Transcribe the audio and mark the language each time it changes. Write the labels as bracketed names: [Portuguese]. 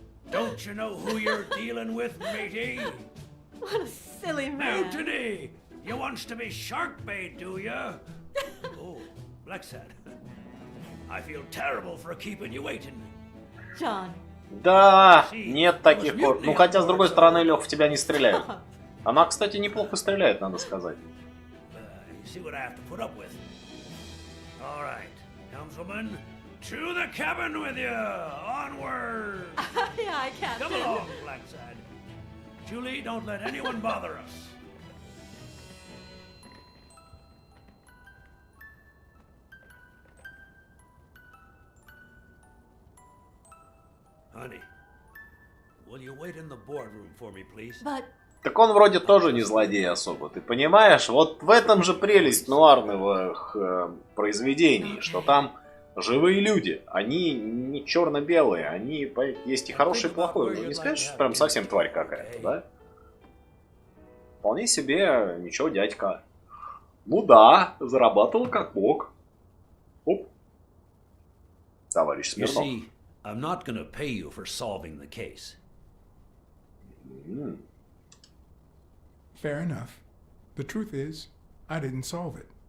[English] Don't you know who you're dealing with, matey? What a silly man. Mutiny! You wants to be shark bait, do ya? Oh, Blacksad. I feel terrible for keeping you waiting. John. [Russian] Да, нет таких вот. Ну, хотя, с другой стороны, Лех, в тебя не стреляют. Она, кстати, неплохо стреляет, надо сказать. [English] See what I have to put up with. All right, helmswoman, to the cabin with you. Onward. Aye, Captain. Come along, Blacksad. Julie, don't let anyone bother us. Honey, will you wait in the boardroom for me, please? But... [Russian] Так он вроде тоже не злодей особо, ты понимаешь? Вот в этом же прелесть нуарных произведений, что там живые люди, они не черно-белые, они есть и хороший, и плохой. Ну, не скажешь, что прям совсем тварь какая-то, да? Вполне себе, ничего, дядька. Ну да, зарабатывал как мог. Оп. Товарищ [English] You [Russian] Смирнов. [English] see, I'm not gonna pay you for solving the case. Fair enough. The truth is, I didn't solve it.